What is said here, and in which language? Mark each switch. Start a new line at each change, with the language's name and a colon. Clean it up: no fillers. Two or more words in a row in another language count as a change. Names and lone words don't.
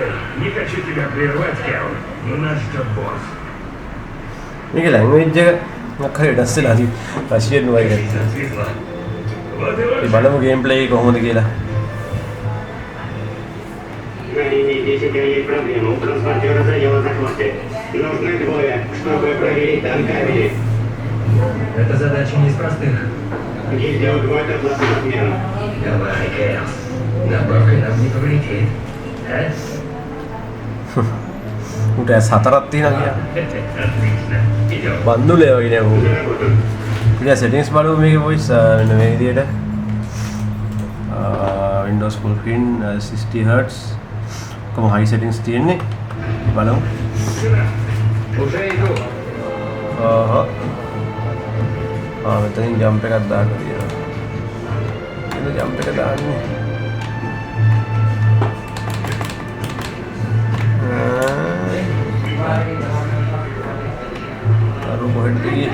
English: Let's go.
Sinhala: මේක ලැන්ග්වේජ් එක මොකක්ද දැස්සලා
English: the Russian
Sinhala: වගේ මේ බලමු
English: game play
Sinhala: එක කොහොමද කියලා
Russian: Это задача не из простых. Гильдия убивает оплату размера. Давай, Кэрс. Добавкой нам не повредит. А?
Sinhala: උට ඇස් හතරක් තියෙනවා කියලා. බන්දුලේ වගේ නේ ඌ. ඉතින් settings බලමු මේකේ voice මෙන්න මේ විදිහට.
English: Windows full screen 60 Hz.
Sinhala: කොහොම
English: high settings
Sinhala: තියෙන්නේ. බලමු.
Russian: Уже иду.
Sinhala: මෙතනින් ජම්ප් එකක් දාන්න තියෙනවා. එන්න ජම්ප් එක දාන්නේ. අර කොහෙද ගියේ?